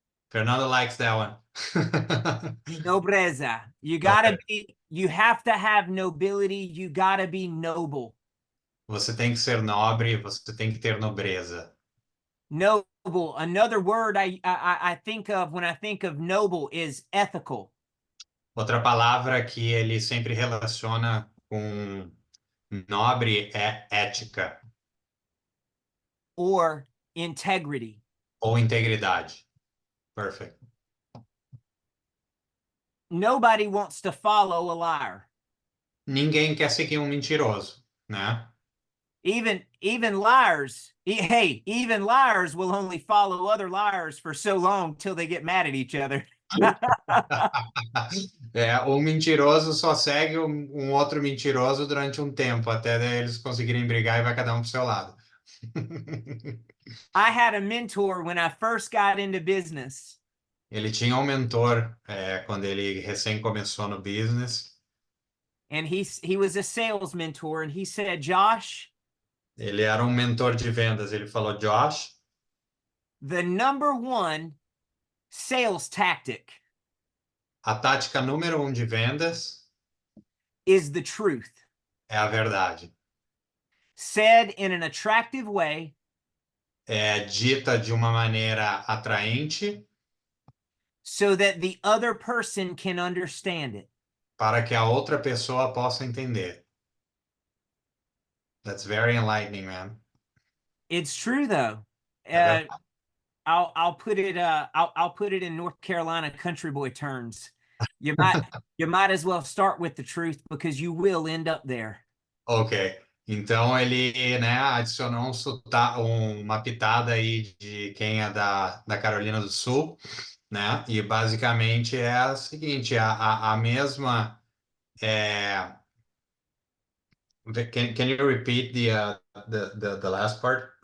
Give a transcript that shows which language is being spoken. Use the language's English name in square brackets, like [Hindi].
[English] Fernando likes that one. [Portuguese] Nobreza. [English] You gotta be, you have to have nobility. You gotta be noble. [Portuguese] Você tem que ser nobre, você tem que ter nobreza. [English] Noble. Another word I think of when I think of noble is ethical. [Portuguese] Outra palavra que ele sempre relaciona com nobre é ética. [English] Or integrity. [Portuguese] Ou integridade. [English] Perfect. Nobody wants to follow a liar. [Portuguese] ninguém quer seguir um mentiroso, né? [English] Even liars, even liars will only follow other liars for so long till they get mad at each other. [Portuguese] O mentiroso só segue um outro mentiroso durante um tempo, até eles conseguirem brigar e vai cada um pro seu lado. [English] I had a mentor when I first got into business. [Portuguese] Ele tinha um mentor quando ele recém começou no business. [English] And he was a sales mentor, and he said, Josh, [Portuguese] Ele era um mentor de vendas. Ele falou, Josh, [English] the number one sales tactic [Portuguese] a tática número 1 de vendas [English] is the truth, [Portuguese] é a verdade. [English] said in an attractive way, [Portuguese] É dita de uma maneira atraente [English] so that the other person can understand it. [Portuguese] para que a outra pessoa possa entender. [English] That's very enlightening, man. It's true though. [Portuguese] É verdade. [English] I'll put it in North Carolina country boy terms. You might as well start with the truth because you will end up there. Ok. [Portuguese] Então ele, né, adicionou uma pitada aí de quem é da Carolina do Sul, né? E basicamente é o seguinte, a mesma [English] Can you repeat the last part?